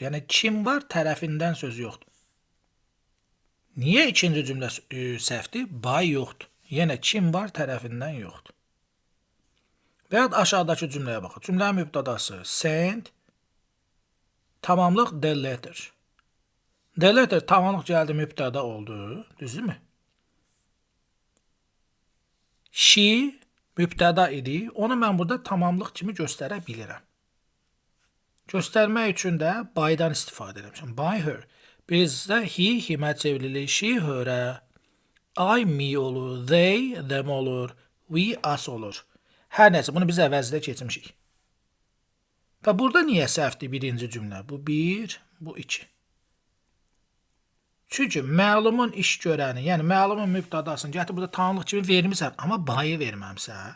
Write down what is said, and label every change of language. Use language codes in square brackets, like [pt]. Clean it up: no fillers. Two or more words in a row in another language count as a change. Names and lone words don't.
[az] Yəni kim var, tərəfindən söz yoxdur. Niyə ikinci cümlə səhvdir? By yoxdur. Yenə kim var, tərəfindən yoxdur. Və ya aşağıdakı cümləyə baxın. Cümlənin mübtədası send, tamamlıq [en] the letter. The letter [az] tamamlıq gəldi, mübtəda oldu. Düzdürmü? She mübtəda idi. Onu mən burada tamamlıq kimi göstərə bilirəm. Göstərmək üçün də by'dan istifadə etmişəm. [en] By her. [az] Bizdə [en] he, himə [az] çevrilir. [en] She, herə. I, me [az] olur. [en] They, them [az] olur. [en] We, us [az] olur. Hər nəsə, bunu biz əvəzdə keçmişik. Və burada niyə səhvdir birinci cümlə? Bu bir, bu iki. Çünki məlumun iş görəni, yəni məlumun mübtədasını gətir burada tamamlıq kimi vermirsən, amma by'ı verməmsən.